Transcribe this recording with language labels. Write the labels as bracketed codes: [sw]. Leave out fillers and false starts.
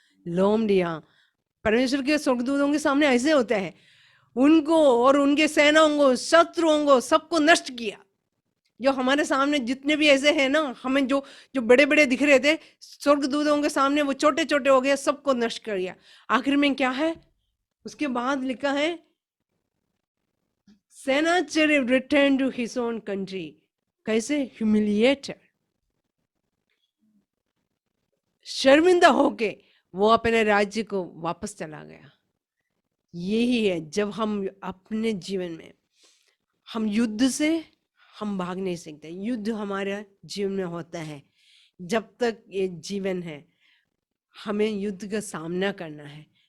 [hi] लोमड़ियां परमेश्वर के स्वर्गदूतों के सामने ऐसे होते हैं, उनको और उनके सेनाओं को, शत्रुओं को, सबको नष्ट किया। जो हमारे सामने जितने भी ऐसे हैं ना, हमें जो जो बड़े बड़े दिख रहे थे, स्वर्गदूतों के सामने वो छोटे छोटे हो गए, सबको नष्ट कर दिया। आखिर में क्या है? उसके बाद लिखा है, [en] Sennacherib returned to his own country. [hi] कैसे? ह्यूमिलिएटेड, शर्मिंदा होके वो अपने राज्य को वापस चला गया। यही है, जब हम अपने जीवन में, हम युद्ध से हम भाग नहीं सकते। युद्ध हमारे जीवन में होता है, जब तक ये जीवन है हमें युद्ध का सामना करना है।